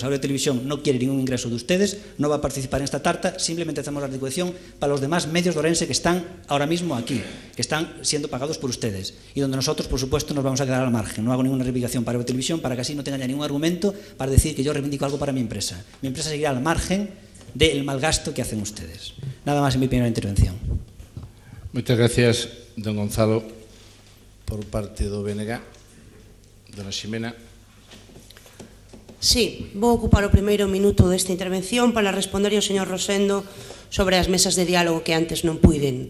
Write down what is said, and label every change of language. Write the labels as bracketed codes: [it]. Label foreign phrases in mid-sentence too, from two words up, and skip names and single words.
[es] Aurea Televisión no quiere ningún ingreso de ustedes, no va a participar en esta tarta, simplemente hacemos la articulación para los demás medios de Ourense que están ahora mismo aquí, que están siendo pagados por ustedes y donde nosotros, por supuesto, nos vamos a quedar al margen. No hago ninguna reivindicación para Aurea Televisión para que así no tengan ya ningún argumento para decir que yo reivindico algo para mi empresa. Mi empresa seguirá al margen del malgasto que hacen ustedes. Nada más en mi primera intervención. [gl] Moitas gracias, don Gonzalo, por parte do BNG. Dona Ximena. Sí, vou ocupar o primeiro minuto desta intervención para responder ao señor Rosendo sobre as mesas de diálogo que antes non puiden.